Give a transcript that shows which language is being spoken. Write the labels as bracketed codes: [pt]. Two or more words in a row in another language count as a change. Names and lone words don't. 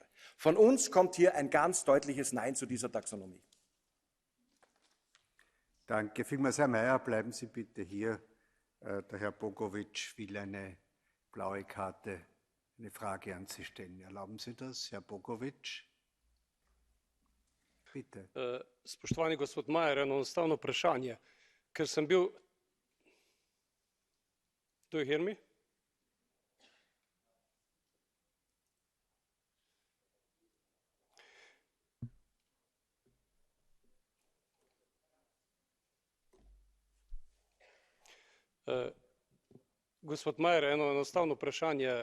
[de] Von uns kommt hier ein ganz deutliches Nein zu dieser Taxonomie. Danke vielmals, Herr Mayer. Bleiben Sie bitte hier. Der Herr Bogovic will eine blaue Karte, eine Frage an Sie stellen. Erlauben Sie das, Herr Bogovic? Bitte. [sl] Spoštovani gospod Majer, eno enostavno vprašanje, ker sem bil. [en] Do you hear me? [sl] Gospod Majer, eno enostavno vprašanje.